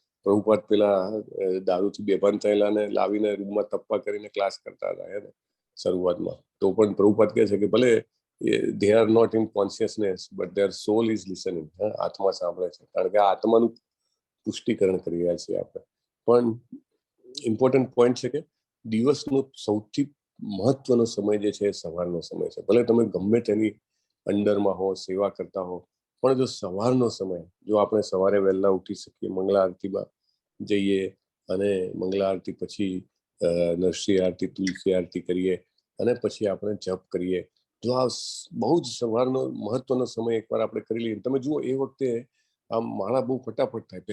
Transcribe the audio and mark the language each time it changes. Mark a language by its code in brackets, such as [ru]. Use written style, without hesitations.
[gu] પ્રભુપાદ પેલા દારૂથી બેભાન થયેલા ને લાવીને રૂમમાં તપ્પા કરીને ક્લાસ કરતા હતા એને શરૂઆતમાં. તો પણ પ્રભુપાદ કહે છે કે ભલે [en] they are not in consciousness but their soul is listening. [gu] આત્મા સાંભળે છે, કારણ કે આત્માનું પુષ્ટિકરણ કરી રહ્યા છીએ આપણે. પણ ઇમ્પોર્ટન્ટ પોઈન્ટ છે કે દિવસનો સૌથી મહત્વનો સમય જે છે એ સવારનો સમય છે. ભલે તમે ગમે તેની અંડરમાં હો, સેવા કરતા હો, પણ જો સવારનો સમય, જો આપણે સવારે વહેલા ઉઠી શકીએ, મંગળા આરતીમાં જઈએ અને મંગળા આરતી પછી નરસિંહ આરતી, તુલસી આરતી કરીએ અને પછી આપણે જપ કરીએ, જો આ બહુ જ સવારનો મહત્વનો સમય એકવાર આપણે કરી લઈએ, તમે જુઓ એ વખતે આમ માળા બહુ ફટાફટ થાય.